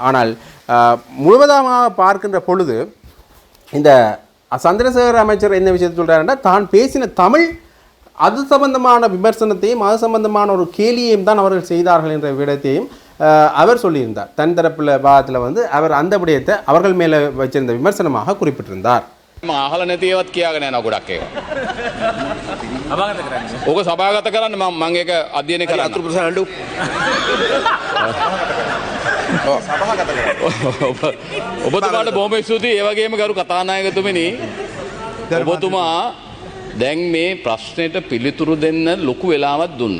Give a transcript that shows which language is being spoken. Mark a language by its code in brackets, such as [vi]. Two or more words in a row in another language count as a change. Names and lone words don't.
[ta] ஆனால் முழுவதாக பார்க்கின்ற பொழுது இந்த சந்திரசேகர் அமைச்சர் என்ன விஷயத்தை சொல்கிறாருன்னா, தான் பேசின தமிழ் அது சம்பந்தமான விமர்சனத்தையும் அது சம்பந்தமான ஒரு கேலியையும் தான் அவர்கள் செய்தார்கள் என்ற விடயத்தையும் அவர் சொல்லியிருந்தார். தன் தரப்பில் வாதத்தில் அவர் அந்த விடயத்தை அவர்கள் மேலே வச்சிருந்த விமர்சனமாக குறிப்பிட்டிருந்தார். [si] අහල නැතිවත් කියාගෙන යනවා ගොඩක් ඒවා. සභාගත කරන්නේ. ඕක සභාගත කරන්න මම ඒක අධ්‍යයනය කරන්න. අතුරු ප්‍රශ්න අඬු. සභාගත කරන්න. ඔබතුමාට බොහොම ස්තුතියි. ඒ වගේම ගරු කතානායකතුමනි, ඔබතුමා දැන් මේ ප්‍රශ්නෙට පිළිතුරු දෙන්න ලොකු වෙලාවක් දුන්නා.